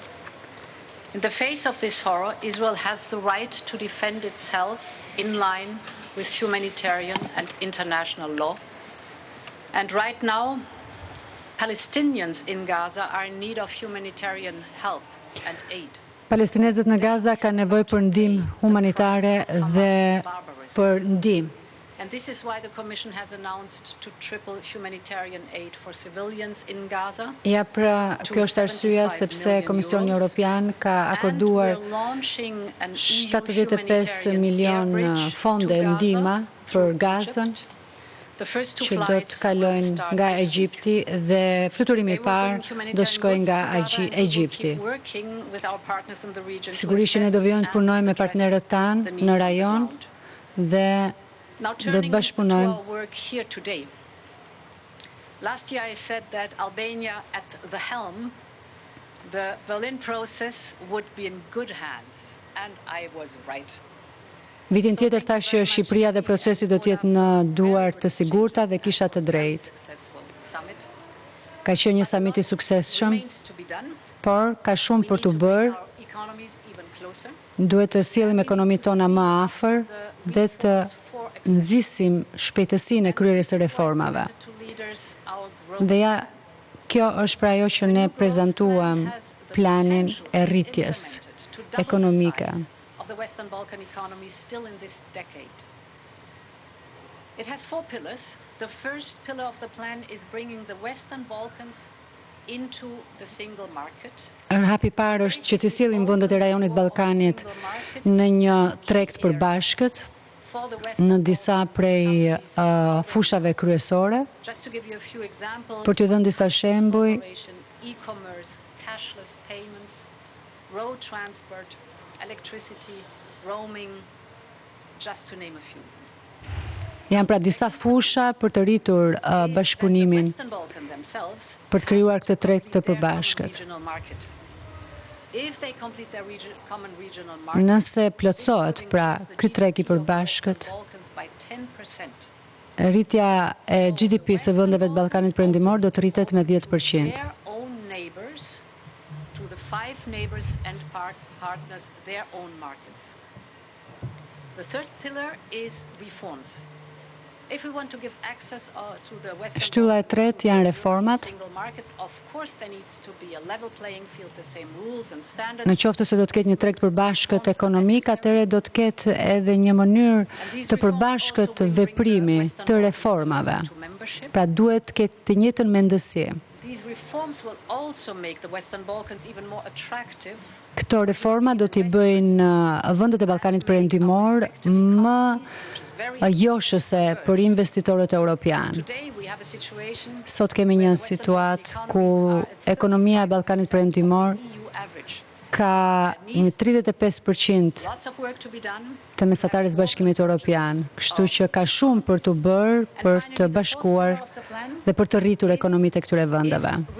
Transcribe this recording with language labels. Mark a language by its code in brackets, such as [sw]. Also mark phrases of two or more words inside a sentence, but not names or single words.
[en] In the face of this horror, Israel has the right to defend itself in line with humanitarian and international law. And right now, Palestinians in Gaza are in need of humanitarian help and aid. [sq] Palestinezët në Gaza kanë nevojë për ndihmë humanitare dhe për ndihmë. [en] And this is why the Commission has announced to triple humanitarian aid for civilians in Gaza. [sq] Ja, pra, kjo është arsyeja sepse Komisioni Evropian ka akorduar 75 milion fonde ndihma për Gazën, që do të kalojnë nga Egjipti dhe fluturimi I parë do shkojë nga Egjipti. Sigurisht që ne do vijmë të punojmë me partnerët tanë në rajon dhe do të bashkëpunojmë. [en] Last year I said that Albania at the helm, the Berlin process would be in good hands, and I was right. [sq] Vitin tjetër thash që Shqipëria dhe procesi do të jetë në duar të sigurta dhe kisha të drejtë. Ka qenë një samit I suksesshëm, por ka shumë për të bërë. Duhet të sjellim ekonomitë tona më afër dhe të nxisim shpejtësinë e kryerjes së reformave. Dhe ja, kjo është pra ajo që ne prezantuam planin e rritjes ekonomike. [en] The Western Balkan economy still in this decade. It has 4 pillars. The first pillar of the plan is bringing the Western Balkans into the single market. [sq] Hapi parë është që të sjellim vendet e rajonit Ballkanit në një treg të përbashkët në disa prej fushave kryesore. Për t'ju dhënë disa shembuj, [en] e-commerce, cashless payments, road transport, electricity, roaming, just to name a few. [sq] Janë pra disa fusha për të rritur bashkëpunimin, për të krijuar këtë treg të përbashkët. Nëse plotësohet pra ky treg I përbashkët, rritja e GDP-së së vendeve të Ballkanit Perëndimor do të rritet me 10%. [en] 5 neighbors and partners their own markets. The third pillar is reforms. If we want to give access to the Western [sq] Shtylla e tretë janë reformat. [en] single markets, of course there needs to be a level playing field, the same rules and standards. [sq] Në qoftë se do të ketë një treg përbashkët ekonomik, atëherë do të ketë edhe një mënyrë të përbashkët veprimi të reformave. Pra duhet të ketë të njëjtën mendësi. [en] These reforms will also make the Western Balkans even more attractive. [sq] Këto reforma do t'i bëjnë vendet e Ballkanit Perëndimor më joshëse për investitorët evropian. Sot kemi një situatë ku ekonomia e Ballkanit Perëndimor ka një 35% të mesatarës Bashkimit Evropian, kështu që ka shumë për të bërë për të bashkuar dhe për të rritur ekonomitë e këtyre vendeve.